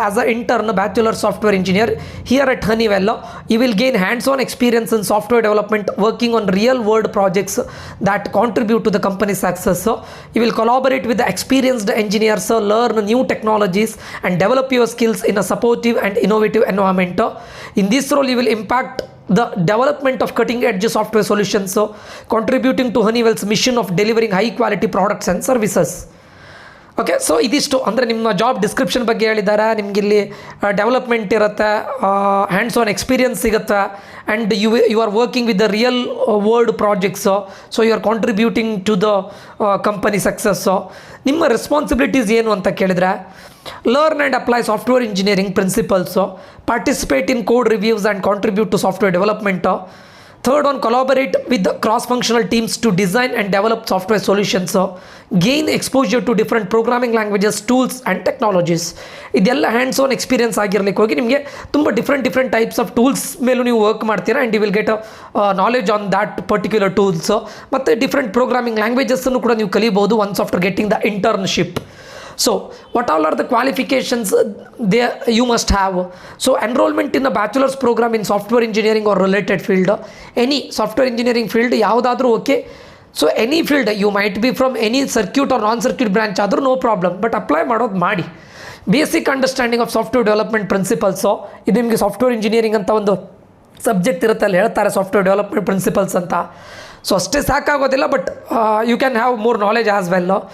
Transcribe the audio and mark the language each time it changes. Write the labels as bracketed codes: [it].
[en] As a intern bachelor software engineer here at Honeywell, you will gain hands on experience in software development working on real world projects that contribute to the company success. You will collaborate with the experienced engineers, learn new technologies and develop your skills in a supportive and innovative environment. In this role you will impact the development of cutting-edge software solutions, so contributing to Honeywell's mission of delivering high-quality products and services. [kn] Okay, so ಇದಿಷ್ಟು ಅಂದರೆ ನಿಮ್ಮ job description ಬಗ್ಗೆ ಹೇಳಿದ್ದಾರೆ. ನಿಮಗಿಲ್ಲಿ development ಇರುತ್ತೆ, hands on experience ಸಿಗುತ್ತೆ, [en] And you are working with the real world projects. So you are contributing to the company success. [kn] ನಿಮ್ಮ responsibilities ಏನು ಅಂತ ಕೇಳಿದರೆ, [en] Learn and apply software engineering principles, participate in code reviews and contribute to software development. Third one, collaborate with the cross-functional teams to design and develop software solutions. Gain exposure to different programming languages, tools and technologies. [kn] ಇದೆಲ್ಲ hands on experience ಆಗಿರಲಿಕ್ಕೆ ಹೋಗಿ ನಿಮಗೆ ತುಂಬ different types of tools ಮೇಲೂ ನೀವು work ಮಾಡ್ತೀರಾ, [en] And you will get knowledge on that particular tools. [kn] ಮತ್ತು different programming ಲ್ಯಾಂಗ್ವೇಜಸ್ಸನ್ನು ಕೂಡ ನೀವು ಕಲಿಬೋದು [en] Once after getting the internship. So, what all are the qualifications you must have? So, enrollment in a bachelor's program in software engineering or related field, any software engineering field, [kn] ಯಾವುದಾದ್ರೂ okay. [en] so any field, you might be from any circuit or non circuit branch ಆದರೂ no problem, but [kn] apply ಮಾಡೋದು ಮಾಡಿ. [en] basic understanding of software development principles, [kn] ಇದು ನಿಮಗೆ software engineering ಅಂತ ಒಂದು subject ಇರುತ್ತೆ, ಅಲ್ಲಿ ಹೇಳ್ತಾರೆ ಸಾಫ್ಟ್ವೇರ್ ಡೆವಲಪ್ಮೆಂಟ್ ಪ್ರಿನ್ಸಿಪಲ್ಸ್ ಅಂತ. ಸೊ ಅಷ್ಟೇ ಸಾಕಾಗೋದಿಲ್ಲ, [en] But you can have more knowledge as well.